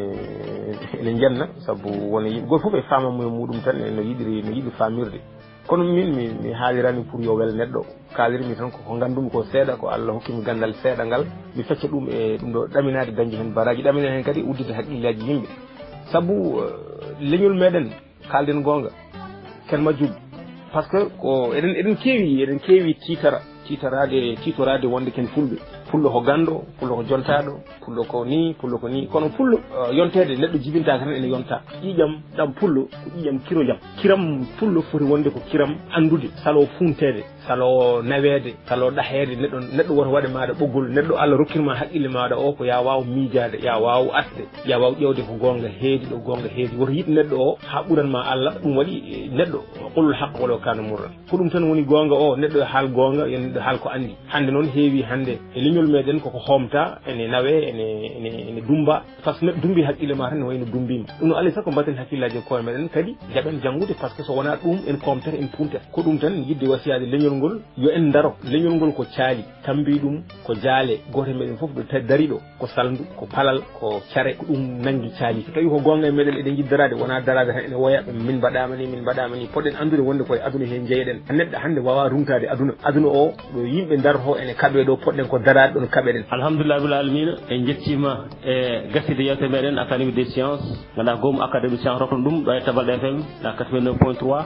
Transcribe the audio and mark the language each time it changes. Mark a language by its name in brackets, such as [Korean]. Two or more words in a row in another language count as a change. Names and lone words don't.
[Fula] ene jenna saabu wona yimɓe goto foof e famamuye muɗum tan no yiɗi famirde kono min mi haalirani pour yo wel neɗɗo kalirmi tan ko gandumi ko seeɗa ko Allah hokkimi gandal seeɗa ngal mi fecca ɗum e ɗum ɗo ɗaminade dañde hen baraji ɗamina hen kadi uddide haqqillaji yimɓe saabu leñol meɗen kalden gonga ken majjuɓe [French] par ce que [Fula] ko eɗen keewi titorade wonde ken fulɓe pullo ko gando pullo ko jontaɗo pullo ko ni kono pullo yontede neɗɗo jibinta tan ene yonta ƴiƴam ɗam pullo ko ƴiƴam kiro jam kiram pullo foti wonde ko kiram andude salo funtede salo nawede salo ɗahede neɗɗo woto waɗe maɗa ɓoggol neɗɗo Allah rokkirma haqqille maɗa o ko ya waw miijade ya waw asde ya waw ƴewde ko gonga heedi ɗo gonga heedi woto yiɗ neɗɗo o ha ɓuranma Allah ɗum waɗi neɗɗo qulul haqq walaw kana murran ko ɗum tan woni gonga o neɗɗo haal gonga yo neɗɗo haal ko andi hande noon heewi hande e leñol leñol meɗen koko homta ene nawe ene dumba [French] par ce que [Fula] dumbi haqqille ma tan ne wayno dumbima ɗum no alay sago mbatten hakkillaji e koye meɗen kadi jaɓen janggude [French] par ce que [Fula] so wona ɗum en komtere en punter ko ɗum tan yidde wasiyade leñol ngol yo en daro leñol ngol ko caali tambi ɗum ko jaale goto meɗen foof ɗo dari ɗo ko saldu ko palal ko care ko ɗum nangi caali so tawi ko gonga e meɗen eɗen jiddarade wona darade tan ene woya min mbaɗama ni poɗɗen andude wonde koye aduna he jeeyeɗen neɗɗo hande wawa rumtade aduna o ɗo yimɓe daroto ene kaɓe ɗo poɗɗen ko darade ɗon kaɓeɗen [Arabic] الحمد لله رب العالمين [Fula] en jettima e gaside yewte meɗen [French] académie des sciences [Fula] ganduɗa goom [French] académie science [Fula] rokon ɗum ɗo e Tabalde FM na 89.3